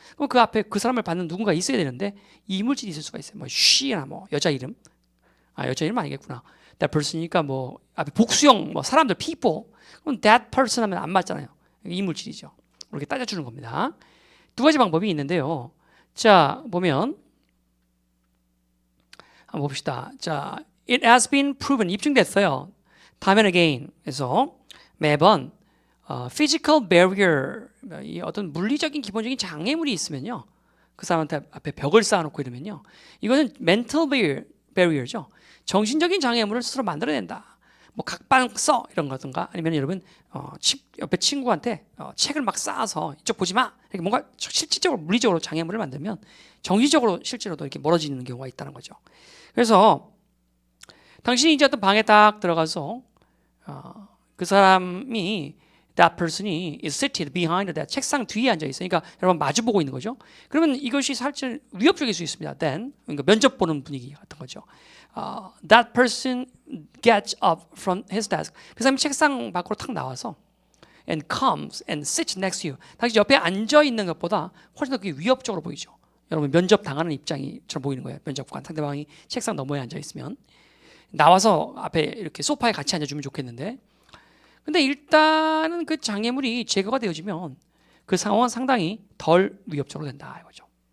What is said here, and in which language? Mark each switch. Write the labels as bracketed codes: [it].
[ko] 그럼 그 앞에 그 사람을 받는 누군가 있어야 되는데 이물질이 있을 수가 있어요. 뭐 she나 뭐 여자 이름. 여자 이름 아니겠구나. [en] that person [ko] 이니까 뭐 앞에 복수형 뭐 사람들 people. 그럼 that person 하면 안 맞잖아요. 이물질이죠. 이렇게 따져주는 겁니다. 두 가지 방법이 있는데요. 자 보면 한번 봅시다. 자, [en] it has been proven [ko] 입증됐어요. [en] time and again. [ko] 그래서 매번 [en] physical barrier [ko] 이 어떤 물리적인 기본적인 장애물이 있으면요, 그 사람한테 앞에 벽을 쌓아놓고 이러면요, 이거는 [en] mental barrier [ko] 죠. 정신적인 장애물을 스스로 만들어낸다. 뭐 각방 써 이런 거든가 아니면 여러분 옆에 친구한테 책을 막 쌓아서 이쪽 보지 마 이렇게 뭔가 실질적으로 물리적으로 장애물을 만들면 정신적으로 실제로도 이렇게 멀어지는 경우가 있다는 거죠. 그래서 당신이 이제 어떤 방에 딱 들어가서 그 사람이 [en] that person [ko] 이 [en] is seated behind that [ko] 책상 뒤에 앉아 있어요. 그러니까 여러분 마주 보고 있는 거죠. 그러면 이것이 살짝 위협적일 수 있습니다. Then 그러니까 면접 보는 분위기 같은 거죠. [en] That person gets up from his desk. [ko] 그 사람이 책상 밖으로 탁 나와서 [en] and comes and sits next to you. [ko] 당신 옆에 앉아 있는 것보다 훨씬 더 그게 위협적으로 보이죠. 여러분 면접 당하는 입장이처럼 보이는 거예요. 면접관 상대방이 책상 너머에 앉아 있으면 나와서 앞에 이렇게 소파에 같이 앉아주면 좋겠는데, 근데 일단은 그 장애물이 제거가 되어지면 그 상황은 상당히 덜 위협적으로 된다 이거죠.